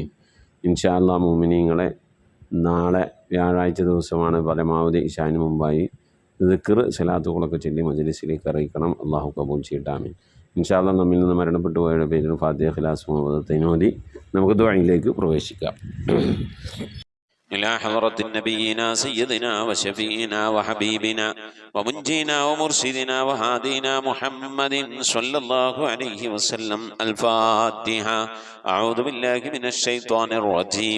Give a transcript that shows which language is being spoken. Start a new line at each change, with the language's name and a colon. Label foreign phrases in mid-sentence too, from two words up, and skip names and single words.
Arabic: إن شاء الله
Malayalam: മുഅ്മിനീങ്ങളെ, നാളെ വ്യാഴാഴ്ച ദിവസമാണ്. പരമാവധി ഇശാന് മുമ്പായി ദിക്ർ സലാത്തുകളൊക്കെ ചൊല്ലി മജ്ലിസിലേക്ക് അറിയിക്കണം. അല്ലാഹു കബൂൽ ചെയ്യട്ടെ. ആമീൻ.
Arabic: إن شاء الله
Malayalam: നമ്മിൽ നിന്ന് മരണപ്പെട്ടു പോയവരുടെ പേരിൽ ഫാത്തിഹ, ഖിലാസ്, മുഹമ്മദ് നമുക്ക് ദുആയിലേക്ക് പ്രവേശിക്കാം.
Arabic: إلى حضرة نبينا سيدنا وشفينا وحبيبنا ومنجينا ومرشدنا وهادينا محمد صلى الله عليه وسلم. الفاتحة. أعوذ بالله من الشيطان الرجيم.